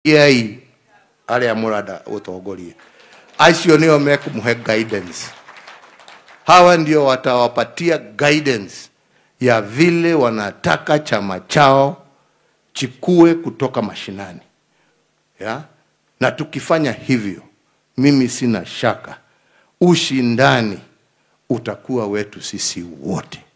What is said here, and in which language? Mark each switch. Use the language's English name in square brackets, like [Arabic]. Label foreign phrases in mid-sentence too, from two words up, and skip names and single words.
[Meru] yai aria murada utongoria acio nio mekumuhe guidance. [Swahili] Hawa ndio watawapatia guidance ya vile wanataka chama chao chikue kutoka mashinani. Ya? Na tukifanya hivyo, mimi sina shaka ushindani utakuwa wetu sisi wote.